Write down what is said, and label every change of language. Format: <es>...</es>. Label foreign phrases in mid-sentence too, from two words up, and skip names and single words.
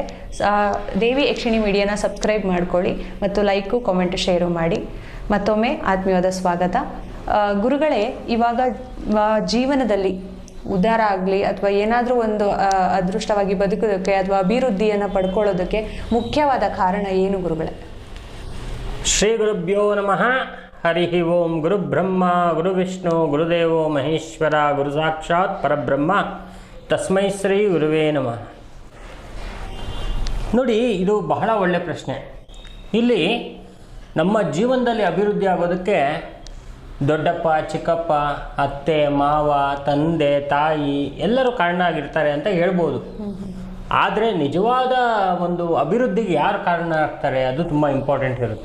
<kn>ದೇವಿ ಯಕ್ಷಿಣಿ ಮೀಡಿಯಾನ ಸಬ್ಸ್ಕ್ರೈಬ್ ಮಾಡ್ಕೊಳ್ಳಿ ಮತ್ತು ಲೈಕು ಕಾಮೆಂಟು ಶೇರು ಮಾಡಿ. ಮತ್ತೊಮ್ಮೆ ಆತ್ಮೀಯವಾದ ಸ್ವಾಗತ. ಗುರುಗಳೇ, ಇವಾಗ ಜೀವನದಲ್ಲಿ ಉದ್ಧಾರ ಆಗಲಿ ಅಥವಾ ಏನಾದರೂ ಒಂದು ಅದೃಷ್ಟವಾಗಿ ಬದುಕೋದಕ್ಕೆ ಅಥವಾ ಅಭಿವೃದ್ಧಿಯನ್ನು ಪಡ್ಕೊಳ್ಳೋದಕ್ಕೆ ಮುಖ್ಯವಾದ ಕಾರಣ ಏನು ಗುರುಗಳೇ?</kn> <sa>ಶ್ರೀ ಗುರುಭ್ಯೋ ನಮಃ. ಹರಿ ಓಂ. ಗುರು ಬ್ರಹ್ಮ ಗುರು ವಿಷ್ಣು ಗುರುದೇವೋ ಮಹೇಶ್ವರ ಗುರು ಸಾಕ್ಷಾತ್ ಪರಬ್ರಹ್ಮ ತಸ್ಮೈ ಶ್ರೀ ಗುರುವೇ ನಮಃ.</sa> <kn>ನೋಡಿ, ಇದು ಬಹಳ ಒಳ್ಳೆಯ ಪ್ರಶ್ನೆ. ಇಲ್ಲಿ ನಮ್ಮ ಜೀವನದಲ್ಲಿ ಅಭಿವೃದ್ಧಿ ಆಗೋದಕ್ಕೆ ದೊಡ್ಡಪ್ಪ, ಚಿಕ್ಕಪ್ಪ, ಅತ್ತೆ, ಮಾವ, ತಂದೆ, ತಾಯಿ ಎಲ್ಲರೂ ಕಾರಣ ಆಗಿರ್ತಾರೆ ಅಂತ ಹೇಳ್ಬೋದು. ಆದರೆ ನಿಜವಾದ ಒಂದು ಅಭಿವೃದ್ಧಿಗೆ ಯಾರು ಕಾರಣ ಆಗ್ತಾರೆ ಅದು ತುಂಬ ಇಂಪಾರ್ಟೆಂಟ್ ಇರುತ್ತೆ.</kn>